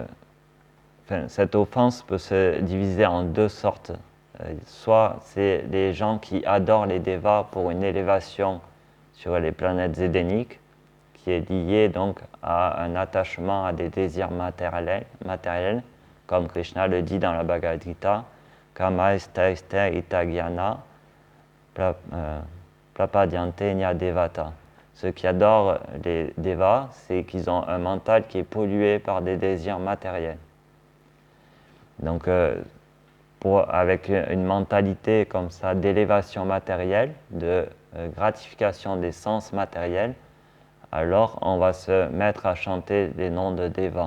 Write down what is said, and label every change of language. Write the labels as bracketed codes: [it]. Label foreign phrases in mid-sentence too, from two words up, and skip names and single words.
[fr] Enfin, cette offense peut se diviser en deux sortes. Soit c'est les gens qui adorent les devas pour une élévation sur les planètes édéniques, qui est liée donc à un attachement à des désirs matériels, comme Krishna le dit dans la Bhagavad Gita, [sa] Kama esta itagyana prapadyante nyadevata. [fr] Ceux qui adorent les devas, c'est qu'ils ont un mental qui est pollué par des désirs matériels. Donc, avec une mentalité comme ça d'élévation matérielle, de gratification des sens matériels, alors on va se mettre à chanter les noms de devas.